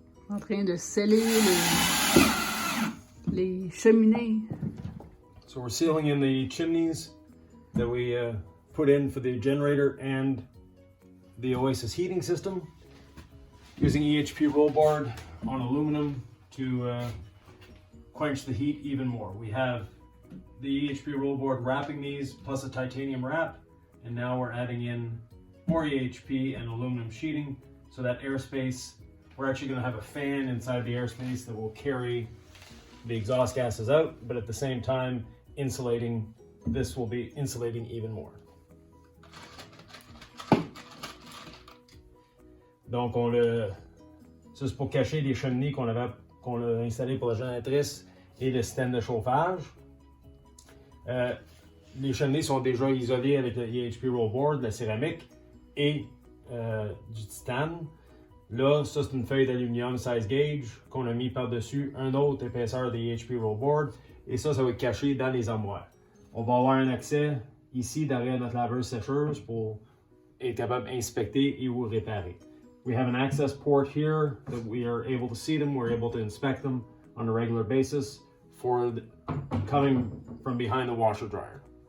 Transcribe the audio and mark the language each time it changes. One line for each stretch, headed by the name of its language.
French: En train de sceller les cheminées.
English: So we're sealing in the chimneys that we put in for the generator and the Oasis heating system, using EHP roll board on aluminum to quench the heat even more. We have the EHP roll board wrapping these plus a titanium wrap, and now we're adding in more EHP and aluminum sheeting so that airspace, we're actually going to have a fan inside the airspace that will carry the exhaust gases out, but at the same time insulating, this will be insulating even more.
French: Donc ça c'est pour cacher les cheminées qu'on a installées pour la génératrice et le système de chauffage. Les cheminées sont déjà isolées avec le EHP roll board, la céramique et du titane. Là, ça c'est une feuille d'aluminium 16 gauge qu'on a mis par-dessus une autre épaisseur de EHP roll board et ça va être caché dans les armoires. On va avoir un accès ici derrière notre laveuse sécheuse pour être capable d'inspecter et ou réparer.
English: We have an access port here that we are able to see them. We're able to inspect them on a regular basis for coming from behind the washer dryer.